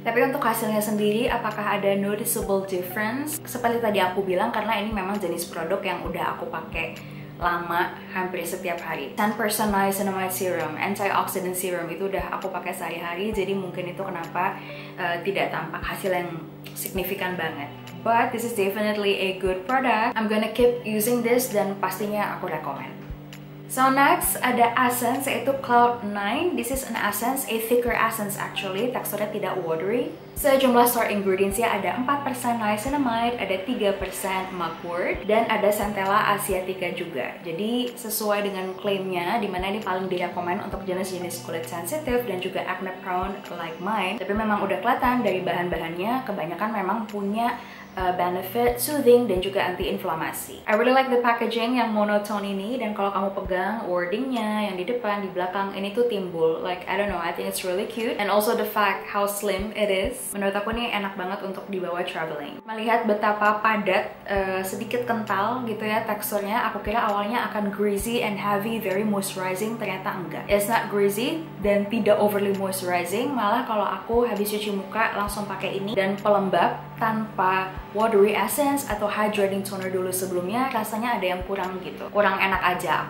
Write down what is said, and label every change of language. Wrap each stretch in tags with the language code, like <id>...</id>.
<id>Tapi untuk hasilnya sendiri, apakah ada noticeable difference? Seperti tadi aku bilang, karena ini memang jenis produk yang udah aku pakai lama, hampir setiap hari. 10% niacinamide serum, antioxidant serum itu udah aku pakai sehari-hari, jadi mungkin itu kenapa tidak tampak hasil yang signifikan banget.</id> <en>But this is definitely a good product. I'm gonna keep using this</en> <id>dan pastinya aku rekomend.</id> <en>So next</en> <id>ada essence, yaitu</id> <en>Cloud9. This is an essence, a thicker essence actually.</en> <id>Teksturnya tidak watery. Sejumlah store ingredientsnya ada 4% niacinamide, ada 3% mugwort, dan ada centella asiatica juga. Jadi sesuai dengan klaimnya, dimana ini paling direkomend untuk jenis-jenis kulit sensitif dan juga acne prone like mine. Tapi memang udah kelihatan dari bahan-bahannya, kebanyakan memang punya benefit soothing dan juga anti-inflamasi.</id> <en>I really like the packaging</en> <id>yang monotone ini, dan kalau kamu pegang wordingnya yang di depan, di belakang, ini tuh timbul.</id> <en>Like, I don't know, I think it's really cute. And also the fact how slim it is.</en> <id>Menurut aku ini enak banget untuk dibawa traveling. Melihat betapa padat, sedikit kental gitu ya teksturnya, aku kira awalnya akan</id> <en>greasy and heavy, very moisturizing,</en> <id>ternyata enggak.</id> <en>It's not greasy</en> <id>dan tidak overly moisturizing, malah kalau aku habis cuci muka langsung pakai ini dan pelembab tanpa watery essence atau hydrating toner dulu sebelumnya, rasanya ada yang kurang gitu, kurang enak aja.</id>